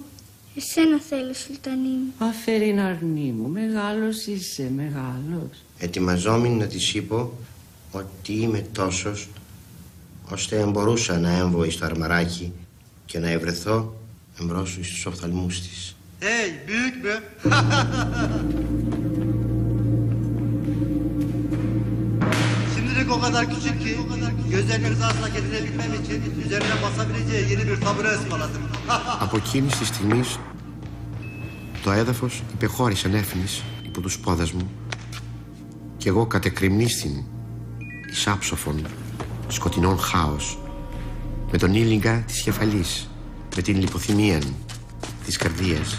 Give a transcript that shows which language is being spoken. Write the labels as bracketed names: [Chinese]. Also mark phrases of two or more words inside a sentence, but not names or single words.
[Greek] Εσένα θέλω, Σουλτανή μου. Αφέριν, αρνή μου, μεγάλος είσαι, μεγάλος. Ετοιμαζόμην να της είπω ότι είμαι τόσος ώστε μπορούσα να έμβω εις το αρμαράκι και να ευρεθώ εμπρός στους οφθαλμούς της. [Turkish] Hey, büyük mü? Şimdilik o kadar küçük ki gözlerinin rızasına getirebilmem için üzerine basabileceği yeni bir tabure ısmarladım. [Greek] Από εκείνης της στιγμής το έδαφος υπεχώρησε ανέφηνης υπό τους πόδας μου και εγώ κατεκρημνίστην εις άψοφων σκοτεινών χάος με τον ήλιγκα της κεφαλής, με την λιποθυμία της καρδίας.